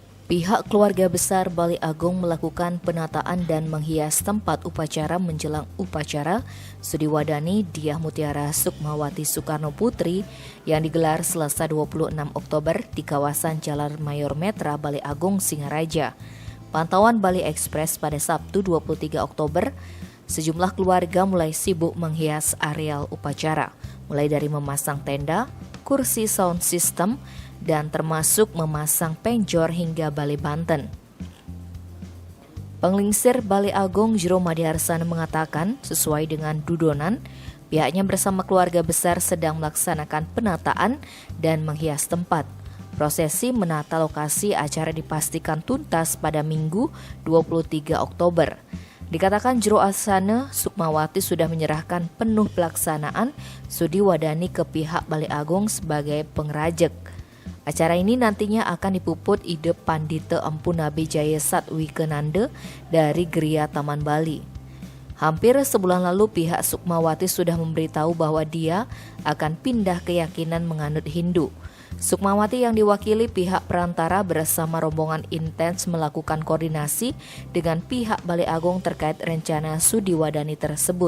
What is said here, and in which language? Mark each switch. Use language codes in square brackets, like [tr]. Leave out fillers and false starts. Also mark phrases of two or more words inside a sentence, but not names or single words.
[id] Pihak keluarga besar Balai Agung melakukan penataan dan menghias tempat upacara menjelang upacara Sudiwadani Dyah Mutiara Sukmawati Soekarno Putri yang digelar Selasa 26 Oktober di kawasan Jalan Mayor Metra Balai Agung Singaraja. Pantauan Bali Express pada Sabtu 23 Oktober, sejumlah keluarga mulai sibuk menghias areal upacara, mulai dari memasang tenda, kursi sound system, dan termasuk memasang penjor hingga Balai Banten. Penglingsir Balai Agung Jero Madiharsana mengatakan, sesuai dengan dudonan, pihaknya bersama keluarga besar sedang melaksanakan penataan dan menghias tempat. Prosesi menata lokasi acara dipastikan tuntas pada Minggu 23 Oktober. Dikatakan Jero Asana Sukmawati sudah menyerahkan penuh pelaksanaan Sudiwadani ke pihak Balai Agung sebagai pengrajek. Acara ini nantinya akan dipuput Ide Pandita Empu Nabe Jaya Satwikenanda dari Geria Taman Bali. Hampir sebulan lalu pihak Sukmawati sudah memberitahu bahwa dia akan pindah keyakinan menganut Hindu. Sukmawati yang diwakili pihak perantara bersama rombongan intens melakukan koordinasi dengan pihak Balai Agung terkait rencana Sudiwadani tersebut.